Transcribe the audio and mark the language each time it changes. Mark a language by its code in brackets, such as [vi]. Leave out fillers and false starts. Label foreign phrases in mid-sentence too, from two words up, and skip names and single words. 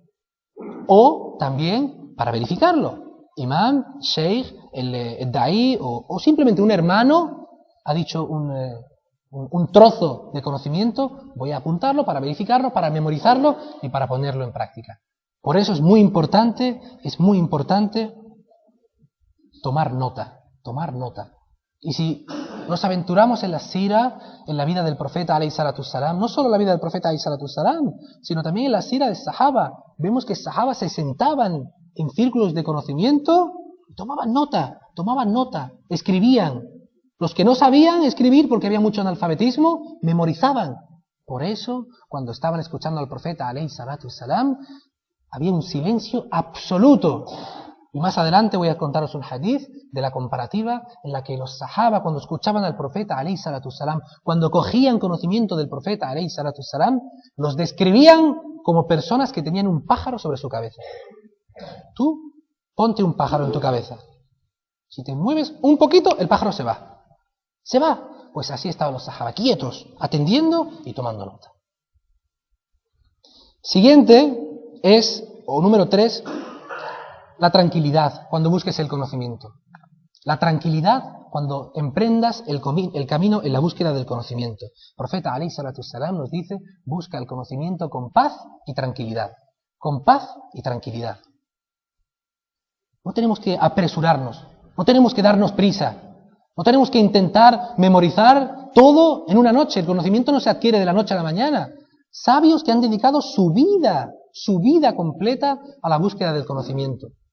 [es] O también para verificarlo. Imam, sheikh, el da'i o simplemente un hermano ha dicho un trozo de conocimiento, voy a apuntarlo para verificarlo, para memorizarlo y para ponerlo en práctica. Por eso es muy importante tomar nota. Y si nos aventuramos en la sira, en la vida del profeta [ar] عليه الصلاة السلام, [es] no solo la vida del profeta [ar] عليه الصلاة السلام, [es] sino también en la sira de Sahaba, vemos que Sahaba se sentaban en círculos de conocimiento y tomaban nota, escribían. Los que no sabían escribir porque había mucho analfabetismo, memorizaban. Por eso, cuando estaban escuchando al profeta [ar] عليه الصلاة السلام, [es] había un silencio absoluto. Y más adelante voy a contaros un hadith de la comparativa en la que los sahaba, cuando escuchaban al profeta [ar] عليه الصلاة السلام, [es] cuando cogían conocimiento del profeta [ar] عليه الصلاة السلام, [es] los describían como personas que tenían un pájaro sobre su cabeza. Tú ponte un pájaro en tu cabeza. Si te mueves un poquito, el pájaro se va. Se va. Pues así estaban los sahaba, quietos, atendiendo y tomando nota. Siguiente es, o número 3, la tranquilidad cuando busques el conocimiento. La tranquilidad cuando emprendas el camino en la búsqueda del conocimiento. El profeta [ar] عليه الصلاة السلام [es] nos dice, busca el conocimiento con paz y tranquilidad. Con paz y tranquilidad. No tenemos que apresurarnos, no tenemos que darnos prisa, no tenemos que intentar memorizar todo en una noche. El conocimiento no se adquiere de la noche a la mañana. Sabios que han dedicado su vida completa a la búsqueda del conocimiento.